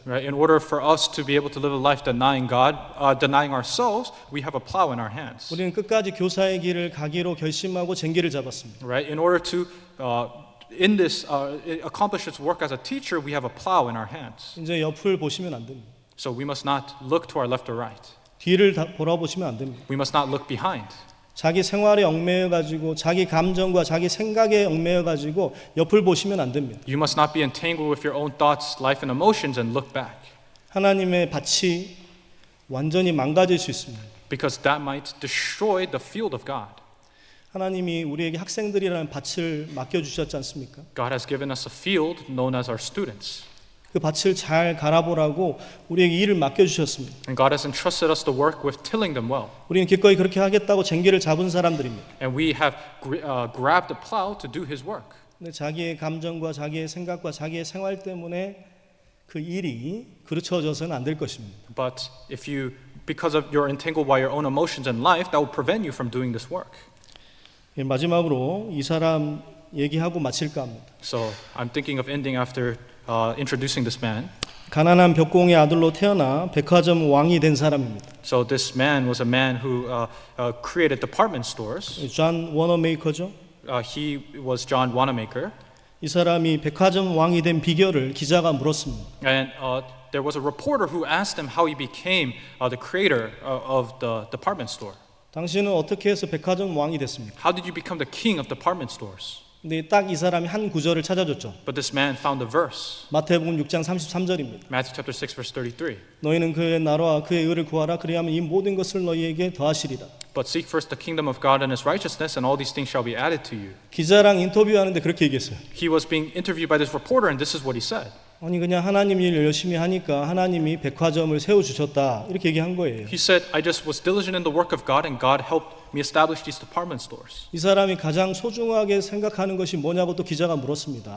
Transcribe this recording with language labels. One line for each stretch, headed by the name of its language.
English: Right? In order for us to be able to live a life denying God, denying ourselves, we have a plow in our hands.
Korean: 우리는 끝까지 교사의 길을 가기로 결심하고 쟁기를 잡았습니다.
English: Right? In order to accomplish its work as a teacher, we have a plow in our hands.
Korean: 이제 옆을 보시면 안 됩니다.
English: So we must not look to our left or right.
Korean: 뒤를 돌아보시면 안 됩니다.
English: We must not look behind.
Korean: 자기 생활에 얽매여 가지고 자기 감정과 자기 생각에 얽매여 가지고 옆을 보시면 안 됩니다.
English: You must not be entangled with your own thoughts, life, and emotions and look back,
Korean: 하나님의 밭이 완전히 망가질 수 있습니다.
English: because that might destroy the field of God.
Korean: 하나님이 우리에게 학생들이라는 밭을 맡겨 주셨지 않습니까?
English: God has given us a field known as our students.
Korean: 그 밭을 잘 갈아보라고 우리에게 일을 맡겨 주셨습니다.
English: And God has entrusted us to work with tilling them well.
Korean: 우리는 기꺼이 그렇게 하겠다고 쟁기를 잡은 사람들입니다.
English: And we have grabbed the plow to do His work.
Korean: 근데 자기의 감정과 자기의 생각과 자기의 생활 때문에 그 일이 그르쳐져서는 안 될 것입니다.
English: But because of you're entangled by your own emotions and life, that will prevent you from doing this work.
Korean: 마지막으로 이 사람 얘기하고 마칠까 합니다.
English: So I'm thinking of ending after introducing this man.
Korean: 가난한 벽공의 아들로 태어나 백화점 왕이 된 사람입니다.
English: So this man was a man who created department stores.
Korean: 존 워너메이커죠.
English: He was John Wanamaker.
Korean: 이 사람이 백화점 왕이 된 비결을 기자가 물었습니다.
English: And there was a reporter who asked him how he became the creator of the department store.
Korean: 당신은 어떻게 해서 백화점 왕이 됐습니까?
English: How did you become the king of department stores?
Korean: 근데 딱 이 사람이 한 구절을 찾아줬죠.
English: But this man found a verse.
Korean: 마태복음 6장 33절입니다.
English: Matthew chapter 6 verse 33.
Korean: 너희는 그의 나라와 그의 의를 구하라. 그리하면 이 모든 것을 너희에게 더하시리라.
English: But seek first the kingdom of God and His righteousness, and all these things shall be added to you.
Korean: 기자랑 인터뷰하는데 그렇게 얘기했어요.
English: He was being interviewed by this reporter, and this is what he said.
Korean: 아니 그냥 하나님 일 열심히 하니까 하나님이 백화점을 세워 주셨다 이렇게 얘기한 거예요.
English: He said, I just was diligent in the work of God, and God helped me establish these department stores.
Korean: 이 사람이 가장 소중하게 생각하는 것이 뭐냐고 또 기자가 물었습니다.